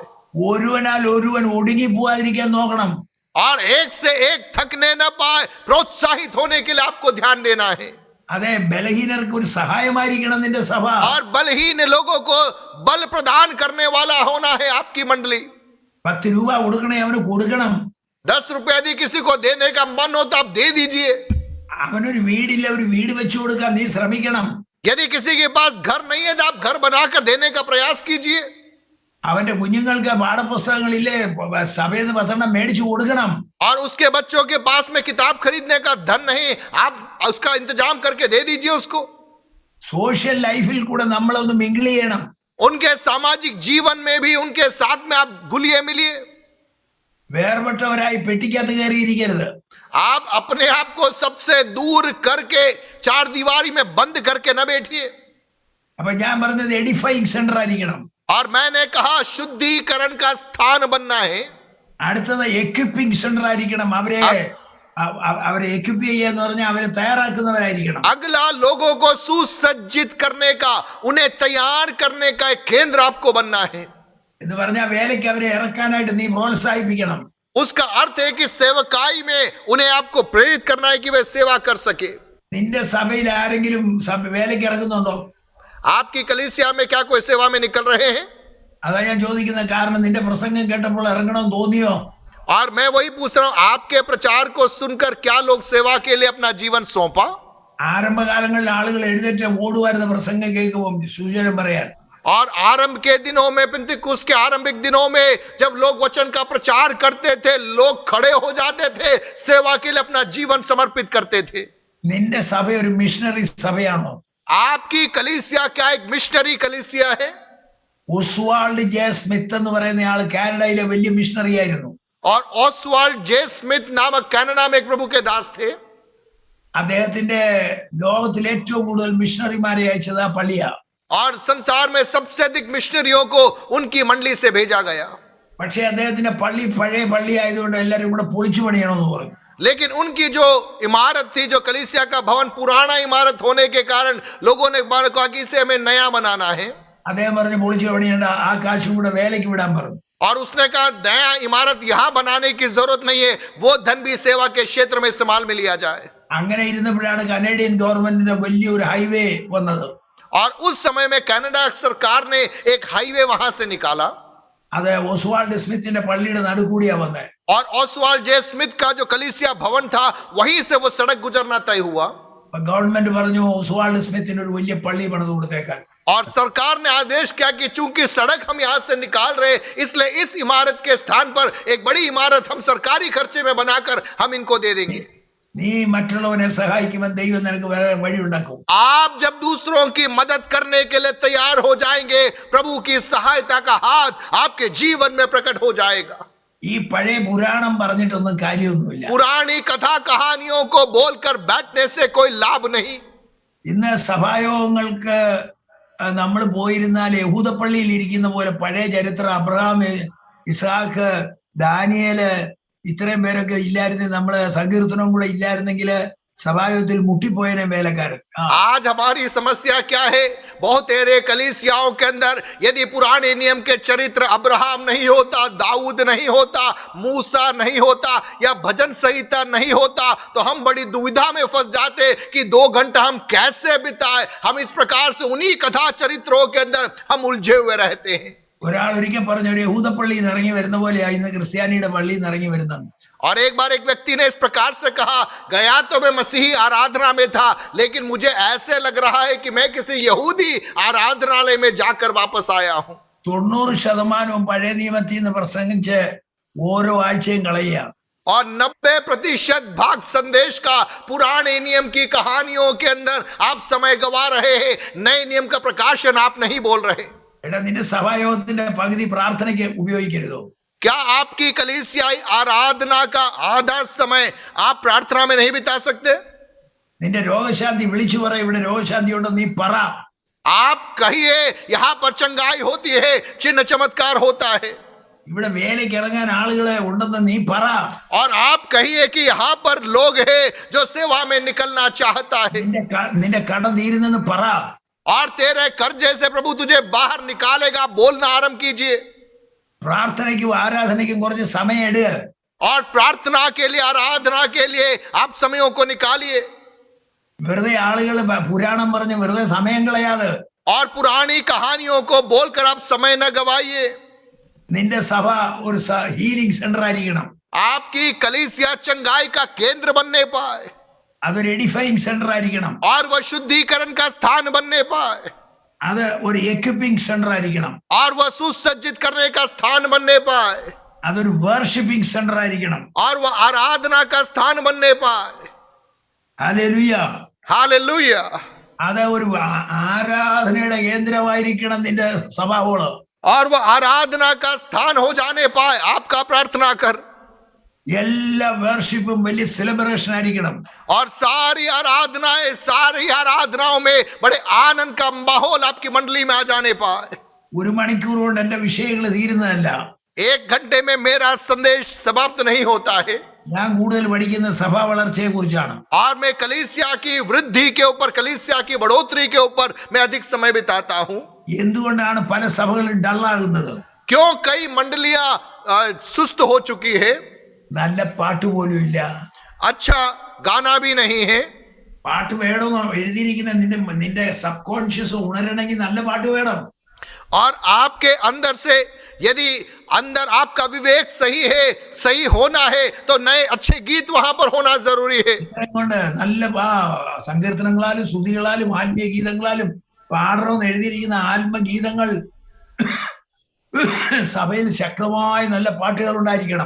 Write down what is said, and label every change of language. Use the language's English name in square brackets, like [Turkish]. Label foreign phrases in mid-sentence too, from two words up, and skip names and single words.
[Malayalam] ഒരുവനാൽ ഒരുവൻ ഒടുങ്ങി പോവാതിരിക്കാൻ നോക്കണം. [Hindi] और एक से एक थकने न पाए, प्रोत्साहित होने के लिए आपको ध्यान देना है. [Malayalam] അതെ, ബലഹീനർക്ക് ഒരു സഹായമായിരിക്കണം നിന്റെ സഭ. [Hindi] और बलहीन लोगों को बल प्रदान करने वाला होना है आपकी मंडली. [Malayalam] 10 രൂപ കൊടുക്കണേ, അവന് കൊടുക്കണം. [Hindi] 10 रुपए यदि किसी को देने का मन हो तो आप दे दीजिए. [Malayalam] അവനൊരു വീടില്ല, ഒരു വീട് വെച്ചു കൊടുക്കാൻ നീ ശ്രമിക്കണം. [Hindi] यदि किसी के पास घर नहीं है तो आप घर बनाकर देने का प्रयास कीजिए। [Malayalam] അവന്റെ കുഞ്ഞുങ്ങൾക്ക് പാഠപുസ്തകങ്ങളില്ലേ സഭയിൽ നിന്ന് 10 മേടിച്ചു കൊടുക്കണം. [Hindi] और उसके बच्चों के पास में किताब खरीदने का धन नहीं, आप उसका इंतजाम करके दे दीजिए उसको। [English] social life [Malayalam] കൂടെ നമ്മളൊന്ന് മിങ്കിൾ ചെയ്യണം. [Hindi] उनके सामाजिक जीवन में भी उनके साथ में आप घुलिए मिलिए। [Malayalam] വേർപെട്ടവരായി പെട്ടിക്കകത്ത് കയറിയിരിക്കരുത്. [Hindi] आप अपने आप को सबसे दूर करके चार दीवारी में बंद करके न बैठिए। [Malayalam] അപ്പൊ ഞാൻ പറഞ്ഞത് [English] edifying center [Malayalam] ആയിരിക്കണം. [Hindi] और मैंने कहा शुद्धिकरण का स्थान बनना है। [Malayalam] അടുത്തത് [English] equipping center [Malayalam] ആയിരിക്കണം. അവരെ എക്വിപ്പ് ചെയ്യാന്ന് പറഞ്ഞാൽ അവരെ തയ്യാറാക്കുന്നവരായിരിക്കണം. [Hindi] अगला लोगों को सुसज्जित करने का, उन्हें तैयार करने का एक केंद्र आपको बनना है। [Malayalam] എന്ന് പറഞ്ഞാൽ വേലയ്ക്ക് അവരെ ഇറക്കാനായിട്ട് നീ പ്രോത്സാഹിപ്പിക്കണം. [Hindi] उसका अर्थ है कि सेवकाई में उन्हें आपको प्रेरित करना है कि वे सेवा कर सके। [Malayalam] നിന്റെ സഭയിൽ ആരെങ്കിലും വേലയ്ക്ക് ഇറങ്ങുന്നുണ്ടോ? [Hindi] आपकी कलीसिया में क्या कोई सेवा में निकल रहे हैं? [Malayalam] അതാ ഞാൻ ചോദിക്കുന്ന. കാരണം നിന്റെ പ്രസംഗം കേട്ടപ്പോൾ ഇറങ്ങണമെന്ന് തോന്നിയോ? [Hindi] और मैं वही पूछ रहा हूं, आपके प्रचार को सुनकर क्या लोग सेवा के लिए अपना जीवन सौंपा? [Malayalam] ആരംഭകാലങ്ങളിൽ ആളുകൾ എഴുന്നേറ്റ് ഓടുവായിരുന്ന പ്രസംഗം കേൾക്കുമ്പോൾ സുവിശേഷം പറയാൻ. [Hindi] और आरंभ के दिनों में, पिंतेकुस्त के आरंभिक दिनों में जब लोग वचन का प्रचार करते थे, लोग खड़े हो जाते थे, सेवा के लिए अपना जीवन समर्पित करते थे। [Malayalam] നിന്റെ സഭ ഒരു മിഷണറി സഭയാണോ? [Hindi] आपकी कलीसिया क्या एक मिशनरी कलीसिया है? [Malayalam] ഒസ്വാൾഡ് ജെ സ്മിത്ത് എന്ന് പറയുന്ന ആള് കാനഡയിലെ വലിയ മിഷണറി ആയിരുന്നു. [Hindi] और ऑसवाल्ड जे स्मिथ नामक कनाडा में एक प्रभु के दास थे। [Malayalam] അദ്ദേഹത്തിന്റെ ലോകത്തിൽ ഏറ്റവും കൂടുതൽ മിഷണറിമാരെ അയച്ചത് ആ പള്ളിയാ. [Hindi] और संसार में सबसे अधिक मिशनरियों को उनकी मंडली से भेजा गया। [Malayalam] പക്ഷേ അദ്ദേഹത്തിന്റെ പള്ളി പഴയ പള്ളി ആയതുകൊണ്ട് എല്ലാവരും കൂടെ പൊളിച്ചു പണിയണമെന്ന് പറഞ്ഞു. [Hindi] लेकिन उनकी जो इमारत थी, जो कलीसिया का भवन पुराना इमारत होने के कारण लोगों ने कहा कि इसे हमें नया बनाना है। [Malayalam] അദ്ദേഹം പറഞ്ഞു പൊളിച്ചു പണിയേണ്ട, ആ കാശും കൂടെ വേലയ്ക്ക് വിടാൻ പറഞ്ഞു. [Hindi] और उसने कहा नया इमारत यहाँ बनाने की जरूरत नहीं है, वो धन भी सेवा के क्षेत्र में इस्तेमाल में लिया जाए। [Malayalam] അങ്ങനെ ഇരുന്നപ്പോഴാണ് [English] Canadian government [Malayalam] വലിയൊരു ഹൈവേ വന്നത്. [Hindi] और उस समय में कनाडा सरकार ने एक हाईवे वहां से निकाला। [Malayalam] അത് ഒസ്വാൾഡ് സ്മിത്തിന്റെ പള്ളിയുടെ നടുക്കൂടിയാ വന്നത്. [Hindi] और ऑसवाल्ड जे स्मिथ का जो कलीसिया भवन था, वहीं से वो सड़क गुजरना तय हुआ। [Malayalam] ഗവൺമെന്റ് പറഞ്ഞു ഒസ്വാൾഡ് സ്മിത്തിന് ഒരു വലിയ പള്ളി പണിത് കൊടുത്തേക്കാൻ. [Hindi] और सरकार ने आदेश किया कि चूंकि सड़क हम यहां से निकाल रहे, इसलिए इस इमारत के स्थान पर एक बड़ी इमारत हम सरकारी खर्चे में बनाकर हम इनको दे देंगे। [Malayalam] നീ മറ്റുള്ളവനെ സഹായിക്കുമ്പോൾ ദൈവം നിനക്ക് വേറെ വഴി ഉണ്ടാക്കും. [Hindi] आप जब दूसरों की मदद करने के लिए तैयार हो जाएंगे, प्रभु की सहायता का हाथ आपके जीवन में प्रकट हो जाएगा। [Malayalam] ഈ പഴയ പുരാണം പറഞ്ഞിട്ടൊന്നും കാര്യമൊന്നുമില്ല. [Hindi] पुरानी कथा कहानियों को बोलकर बैठने से कोई लाभ नहीं। [Malayalam] ഇന്ന് സഭായോഗങ്ങൾക്ക് നമ്മൾ പോയിരുന്നാൽ യഹൂദ പള്ളിയിൽ ഇരിക്കുന്ന പോലെ പഴയ ചരിത്രം അബ്രഹാം, ഇസാക്ക്, ദാനിയേല് ഇത്രയും പേരൊക്കെ ഇല്ലായിരുന്നെങ്കിൽ, നമ്മള് സങ്കീർത്തനവും കൂടെ ഇല്ലായിരുന്നെങ്കിൽ സഭായോഗത്തിൽ മുട്ടിപ്പോയനെ വേലക്കാരൻ. [Hindi] आज हमारी समस्या क्या है? बहुत तेरे कलीसियाओं के अंदर यदि पुराने नियम के चरित्र अब्राहम नहीं होता, दाऊद नहीं होता, मूसा नहीं होता या भजन संहिता नहीं होता, तो हम बड़ी दुविधा में फंस जाते कि 2 घंटा हम कैसे बिताए। हम इस प्रकार से उन्हीं कथा चरित्रों के अंदर हम उलझे हुए रहते हैं। [Malayalam] ഒരാൾ ഒരിക്കൽ പറഞ്ഞു, ഒരു യഹൂദ പള്ളിയിൽ നിന്ന് ഇറങ്ങി വരുന്ന പോലെയാ ഇന്ന് ക്രിസ്ത്യാനിയുടെ പള്ളിയിൽ നിന്ന് ഇറങ്ങി വരുന്നത്. [Hindi] और एक बार एक व्यक्ति ने इस प्रकार से कहा, गया तो मैं मसीही आराधना में था, लेकिन मुझे ऐसे लग रहा है कि मैं किसी यहूदी आराधनालय में जाकर वापस आया हूं। [Malayalam] 90% പഴയ നിയമത്തിൽ നിന്ന് പ്രസംഗിച്ച് ഓരോ ആഴ്ചയും കളയുക. [Hindi] और 90% भाग संदेश का पुराने नियम की कहानियों के अंदर आप समय गवा रहे हैं। नए नियम का प्रकाशन आप नहीं बोल रहे। [Malayalam] എടാ, നിന്റെ സഭായോഗത്തിന്റെ പകുതി പ്രാർത്ഥനയ്ക്ക് ഉപയോഗിക്കരുതോ? [Hindi] क्या आपकी कलीसियाई आराधना का आधा समय आप प्रार्थना में नहीं बिता सकते? [Malayalam] നിന്റെ രോഗശാന്തി വിളിച്ചു പറ, ഇവിടെ രോഗശാന്തി ഉണ്ടെന്ന് നീ പറ. [Hindi] आप कहिए यहाँ पर चंगाई होती है, चिन्ह चमत्कार होता है। [Malayalam] ഇവിടെ വേലയ്ക്ക് ഇറങ്ങാൻ ആളുകളെ ഉണ്ടെന്ന് നീ പറ. [Hindi] और आप कहिए कि यहाँ पर लोग हैं जो सेवा में निकलना चाहता है। [Malayalam] നിന്റെ കടം തീരുന്നെന്ന് പറ. [Hindi] और तेरे कर्जे से प्रभु तुझे बाहर निकालेगा, बोलना आरंभ कीजिए। [Malayalam] പ്രാർത്ഥനയ്ക്കും ആരാധനയ്ക്കും കുറച്ച് സമയം എടുക. [Hindi] और प्रार्थना के लिए, आराधना के लिए आप समयों को निकालिए। [Malayalam] വെറുതെ ആളുകൾ പുരാണം പറഞ്ഞ് വെറുതെ സമയം കളയാതെ. [Hindi] और पुरानी कहानियों को बोलकर आप समय न गवाइए। [Malayalam] നിന്റെ സഭ ഒരു [English] healing center [Malayalam] ആയിരിക്കണം. [Hindi] आपकी कलीसिया चंगाई का केंद्र बनने पाए। [Malayalam] അതൊരു [English] edifying center [Malayalam] ആയിരിക്കണം. [Hindi] और वह शुद्धिकरण का स्थान बनने पाए, [Malayalam] അത് ഒരു [English] equipping center [Malayalam] ആയിരിക്കണം. [Hindi] और वह सुसज्जित करने का स्थान बनने पाए, [Malayalam] അതൊരു [English] worshipping center [Malayalam] ആയിരിക്കണം. [Hindi] और वह आराधना का स्थान बनने पाए. [Malayalam] ഹല്ലേലൂയ. [Hindi] हालेलुया. [Malayalam] അത് ഒരു ആരാധനയുടെ കേന്ദ്രമായിരിക്കണം നിന്റെ സഭാ ഹോള്. [Hindi] और वह आराधना का स्थान हो जाने पाए. आपका प्रार्थना कर, [Malayalam] എല്ലാ വർഷിപ്പും വലിയ സെലിബ്രേഷൻ ആയിരിക്കണം. [Hindi] और सारी आराधनाओं में बड़े आनंद का माहौल आपकी मंडली में आ जाने पाए. [Malayalam] ഒരു മണിക്കൂർ കൊണ്ട് എന്റെ വിഷയങ്ങൾ തീരുന്നതല്ല. [Hindi] 1 घंटे में मेरा संदेश समाप्त नहीं होता है. [Malayalam] ഞാൻ കൂടുതൽ പഠിക്കുന്ന സഭാ വളർച്ചയെ കുറിച്ചാണ്. [Hindi] और मैं कलीसिया की वृद्धि के ऊपर, कलीसिया की बढ़ोतरी के ऊपर मैं अधिक समय बिताता हूं. [Malayalam] എന്തുകൊണ്ടാണ് പല സഭകളും ഡള്ളാകുന്നത്? [Hindi] क्यों कई मंडलियां सुस्त हो चुकी है? [Malayalam] നല്ല പാട്ട് പോലും ഇല്ല. [Hindi] अच्छा गाना भी नहीं है. [Malayalam] പാട്ട് വേണമെന്ന് എഴുതിയിരിക്കുന്ന നിന്റെ [English] sub conscious [Malayalam] ഉണരണമെങ്കിൽ നല്ല പാട്ട് വേണം. [Hindi] और आपके अंदर से यदि अंदर आपका विवेक सही है, सही होना है, तो नए अच्छे गीत वहां पर होना जरूरी है. [Malayalam] കൊണ്ട് നല്ല സങ്കീർത്തനങ്ങളാലും സ്തുതികളാലും ആത്മീയ ഗീതങ്ങളാലും പാടണമെന്ന് എഴുതിയിരിക്കുന്ന ആത്മഗീതങ്ങൾ സഭയിൽ ശക്തമായ നല്ല പാട്ടുകൾ ഉണ്ടായിരിക്കണം.